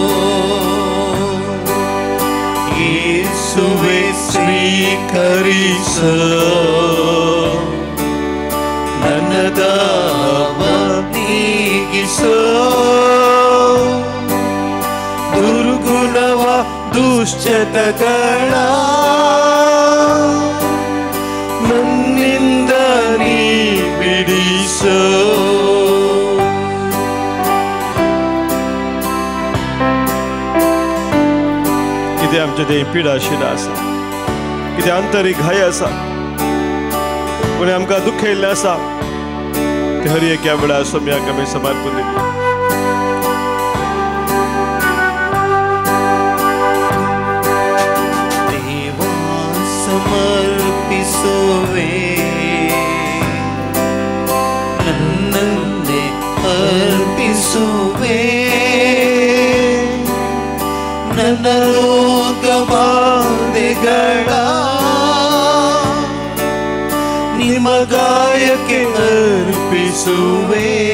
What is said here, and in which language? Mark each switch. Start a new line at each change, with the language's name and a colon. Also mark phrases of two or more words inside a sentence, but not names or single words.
Kannada: ಯೇಸುವೆ ಸ್ವೀಕರಿಸೋ ನನ್ನ ದಾಹವ ನೀಗಿಸೋ. ದುರ್ಗುಣವ ದುಶ್ಚಟಗಳ ನನ್ನಿಂದ ನೀ ಬಿಡಿಸೋ.
Konkani: कितें आमचे ते पिडा शिडा आसा, कितें आंतरीक घाय आसा, कोणी आमकां दुखयल्लें आसा, ते हर एका वेळार सोम्याक आमी समर्पण दिता.
Kannada: देवा समर्पिಸುವೆ ನನ್ನನ್ನೇ ಅರ್ಪಿಸುವೆ. ನನ್ನ ರೋಗ ಬಾಧೆಗಳ ನಿಮ್ಮ ಗಾಯಕ್ಕೆ ಅರ್ಪಿಸುವೆ.